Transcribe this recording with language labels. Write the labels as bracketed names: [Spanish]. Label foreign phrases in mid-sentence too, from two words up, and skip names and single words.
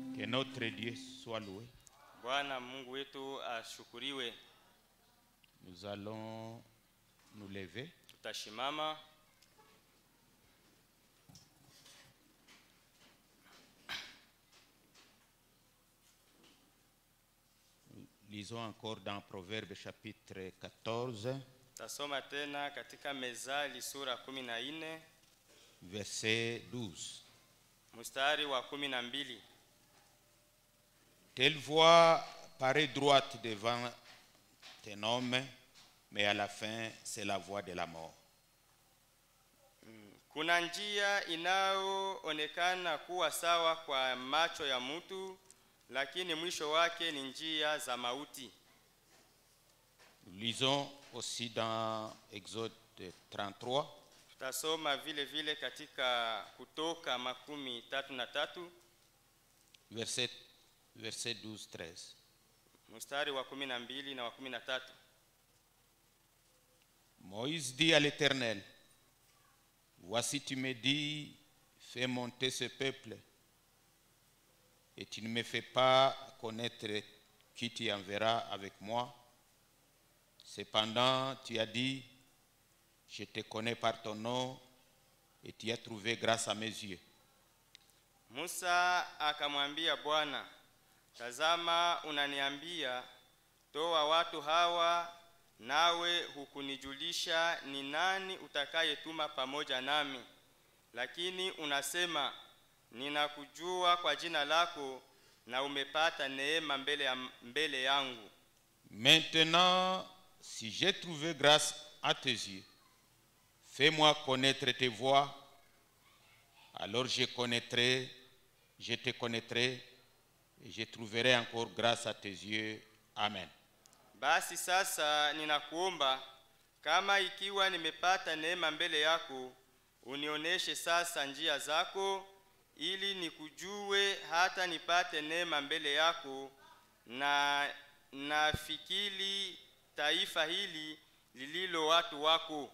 [French] notre Dieu soit loué. [Swahili] Bwana Mungu wetu ashukuriwe. [French] Nous allons nous lever. [Swahili] Tutashimama. [French] Lisons encore dans Proverbes chapitre 14, [Swahili] Tasoma tena katika Mezali sura 14 [French] verset 12. [Swahili] mstari wa 12. [French] Telle voie paraît droite devant un homme, mais à la fin, c'est la voie de la mort. [Swahili] Kuna njia inayoonekana kuwa sawa kwa macho ya mtu, lakini mwisho wake ni njia za mauti. [French] Nous lisons aussi dans Exode 33, [Swahili] Tutasoma vile vile katika Kutoka 33 [French] verset 12-13. [Swahili] mstari wa 12 na wa 13. [French] Moïse dit à l'Éternel, voici tu me dis, fais monter ce peuple, et tu ne me fais pas connaître qui tu enverras avec moi. Cependant, tu as dit, je te connais par ton nom, et tu as trouvé grâce à mes yeux. [Swahili] Musa akamwambia Bwana, tazama unaniambia, toa watu hawa, nawe hukunijulisha ni nani utakayetuma pamoja nami. Lakini unasema, ninakujua kwa jina lako, na umepata neema mbele yangu. [French] Maintenant, si j'ai trouvé grâce à tes yeux, fais-moi connaître tes voies, alors je te connaîtrai, et je trouverai encore grâce à tes yeux. Amen. [Swahili] Basi sasa ninakuomba, kama ikiwa nimepata neema mbele yako, unioneshe sasa njia zako, ili nikujue hata nipate neema mbele yako, na nafikiri taifa hili lililo watu wako.